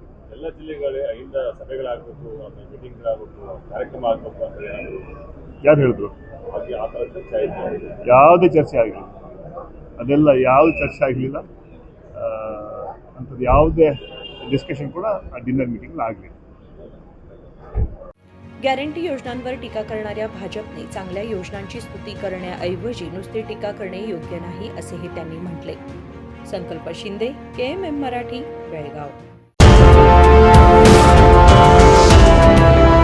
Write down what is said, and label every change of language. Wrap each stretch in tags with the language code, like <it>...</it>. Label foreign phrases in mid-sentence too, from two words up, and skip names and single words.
<kn>ಎಲ್ಲ ಜಿಲ್ಲೆಗಳೇ ಅಹಿಂದ ಸಭೆಗಳಾಗಬೇಕು, ಮೀಟಿಂಗ್ಗಳಾಗಬೇಕು, ಕಾರ್ಯಕ್ರಮ ಆಗಬೇಕು ಅಂತ ಯಾರು ಹೇಳಿದ್ರು? ಹಾಗೆ ಆ ಥರ ಚರ್ಚೆ ಆಯಿತು. ಯಾವುದೇ ಚರ್ಚೆ ಆಗಲಿಲ್ಲ. ಅದೆಲ್ಲ ಯಾವುದು ಚರ್ಚೆ ಆಗಲಿಲ್ಲ. ಅಂಥದ್ದು ಯಾವುದೇ डिस्कशन ಕೂಡ ಆ ಡಿನ್ನರ್ ಮೀಟಿಂಗ್ ಆಗಲಿಲ್ಲ.</kn> <mr>गॅरंटी योजनांवर टीका करणाऱ्या भाजपने चांगल्या योजनांची स्तुती करण्याऐवजी नुसती टीका करणे योग्य नाही असेही त्यांनी म्हटले. संकल्प शिंदे, KMM मराठी, बेळगाव.</mr>